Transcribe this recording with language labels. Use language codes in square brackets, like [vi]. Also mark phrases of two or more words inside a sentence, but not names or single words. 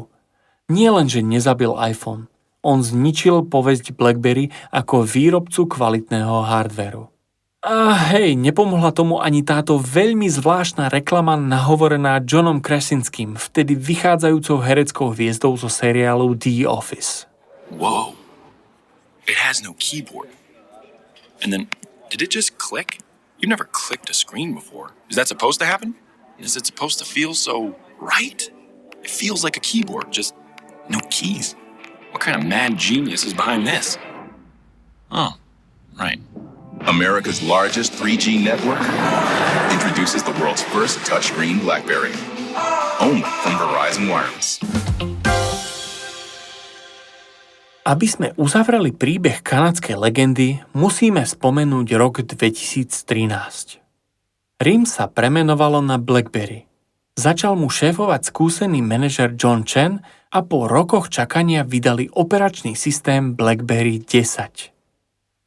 [sk] Nie len, že nezabil iPhone, on zničil povesť BlackBerry ako výrobcu kvalitného hardvéru. A hej, nepomohla tomu ani táto veľmi zvláštna reklama nahovorená Johnom Krasinským, vtedy vychádzajúcou hereckou hviezdou zo seriálu The Office. [en] Whoa. It has no keyboard. And then, did it just click? You've never clicked a screen before. Is that supposed to happen? Is it supposed to feel so Right? It feels like a keyboard, just no keys. What kind of mad genius is behind this? Oh, right. America's largest 3G network introduces the world's first touchscreen BlackBerry. Only from Verizon Wireless. [sk] Aby sme uzavreli príbeh kanadskej legendy, musíme spomenúť rok 2013. RIM sa premenovalo na BlackBerry. Začal mu šéfovať skúsený manažer John Chen a po rokoch čakania vydali operačný systém BlackBerry 10.